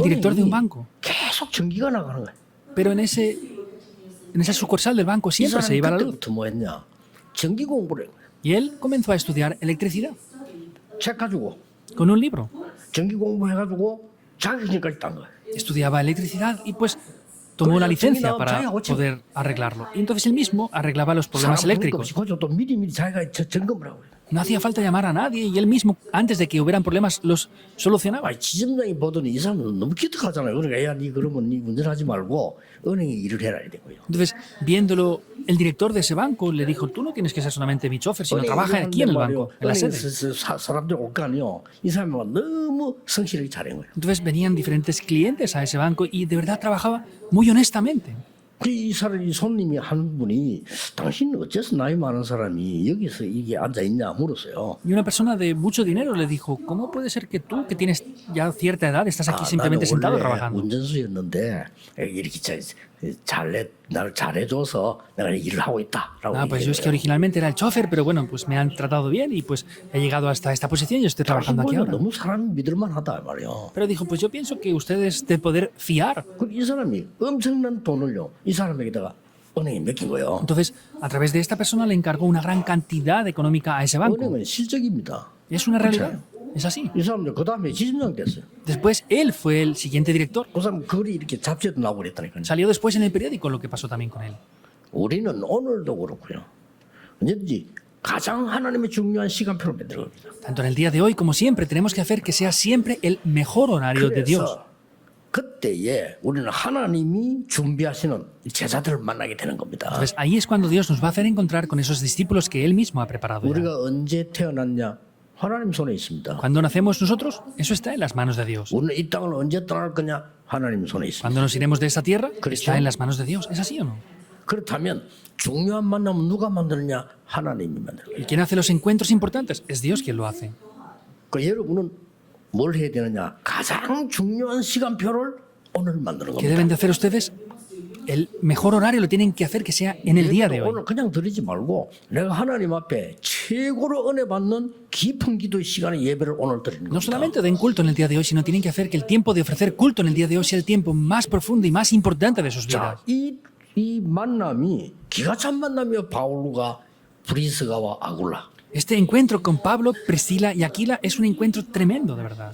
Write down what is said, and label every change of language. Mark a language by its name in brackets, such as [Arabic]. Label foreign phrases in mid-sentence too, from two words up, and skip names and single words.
[Spanish] El director de un [Korean] 은행이 [Spanish] banco. [Korean] 계속 전기가 나가는 거예요. [Spanish] Pero en esa sucursal del banco [Korean] 이 [Spanish] siempre se [Korean] 사람이 [Spanish] iba la luz. [Korean] 그때부터 뭐 했냐. 전기 공부를 한 거예요. [Spanish] Y él comenzó a estudiar electricidad [Korean] 책 가지고 [Spanish] con un libro. [Korean] 전기 공부해가지고 자격증까지 딴 거예요. [Spanish] Estudiaba electricidad y pues tomó una licencia para poder arreglarlo. Y entonces él mismo arreglaba los problemas eléctricos. [Korean] 그죠? 또 미리미리 자기가 점검을 하고. [Spanish] No hacía falta llamar a nadie y él mismo, antes de que hubieran problemas, los solucionaba. [Korean] 아니 지점장이 보더니 이 사람은 너무 기특하잖아요. 그러니까 야, 니 그러면 니 운전하지 말고 은행에 일을 해라 이거요. [Spanish] Entonces, viéndolo, el director de ese banco le dijo, tú no tienes que ser solamente mi chofer, sino trabaja aquí en el banco, en la sede. [Korean] 사람들 올 거 아니요. 이 사람이 너무 성실하게 잘한 거예요. [Spanish] Entonces venían diferentes clientes a ese banco y de verdad trabajaba muy honestamente. [Korean] 이 사람 이 손님이 한 분이 당신 어째서 나이 많은 사람이 여기서 이게 앉아 있냐 물었어요. [Spanish] Y una persona de mucho dinero le dijo, ¿cómo puede ser que tú, que tienes ya cierta edad, estás aquí [Korean] 나는 [Spanish] simplemente sentado [Korean] 원래 [Spanish] trabajando? [Korean] 운전수였는데 이렇게 나를 잘해줘서 내가 일을 하고 있다라고 [Spanish] Ah, pues yo es que originalmente era el chofer, pero bueno, pues me han tratado bien y pues he llegado hasta esta posición y estoy trabajando aquí ahora. [Korean] 너무 사람 믿을만하다 말이요. [Spanish] Pero dijo, pues yo pienso que ustedes de poder fiar. [Korean] 이 사람이 엄청난 돈을요 이 사람에게다가 은행에 맡긴 거예요. [Spanish] Entonces, a través de esta persona le encargó una gran cantidad económica a ese banco. [Korean] 은행은 실적입니다. [Spanish] Es una realidad, es así. [Korean] 이 사람들 그 다음에 지점장 됐어요. [Spanish] Después él fue el siguiente director. [Korean] 그 사람 글이 이렇게 잡지에도 나오고 그랬다니까요. [Spanish] Salió después en el periódico lo que pasó también con él. [Korean] 우리는 오늘도 그렇고요. 언제든지 가장 하나님의 중요한 시간표를 만들어 갑니다. [Spanish] Tanto en el día de hoy como siempre tenemos que hacer que sea siempre el mejor horario de Dios. [Korean] 그래서 그때에 우리는 하나님이 준비하시는 제자들을 만나게 되는 겁니다. [Spanish] Entonces ahí es cuando Dios nos va a hacer encontrar con esos discípulos que Él mismo ha preparado ya. [Korean] 우리가 언제 태어났냐? 하나님 손에 있습니다. [Spanish] Cuando nacemos nosotros, eso está en las manos de Dios. [Korean] 우리는 이 땅을 언제 떠날 거냐? 하나님 손에 있습니다. [Spanish] Cuando nos iremos de esta tierra, [Korean] 그렇죠. [Spanish] está en las manos de Dios. ¿Es así o no? [Korean] 그렇다면 중요한 만남은 누가 만드느냐? 하나님이 만들어요. [Spanish] ¿Y quién hace los encuentros importantes? Es Dios quien lo hace. [Korean] 그 여러분은 뭘 해야 되느냐? 가장 중요한 시간표를 오늘 만드는 [Spanish] ¿Qué [Korean] 겁니다. [Spanish] deben de hacer ustedes? el mejor horario lo tienen que hacer que sea en el día de hoy. [Korean] 오늘 그냥 드리지 말고 내가 하나님 앞에 최고로 은혜 받는 깊은 기도의 시간에 예배를 오늘 드리는 [Spanish] No [Korean] 겁니다. [Spanish] solamente den culto en el día de hoy, sino tienen que hacer que el tiempo de ofrecer culto en el día de hoy sea el tiempo más profundo y más importante de sus vidas. [Korean] 자, 이 만남이 기가 찬 만남이요. 바울과 브리스가와 아굴라. [Spanish] Este encuentro con Pablo, Priscila y Aquila es un encuentro tremendo, de verdad.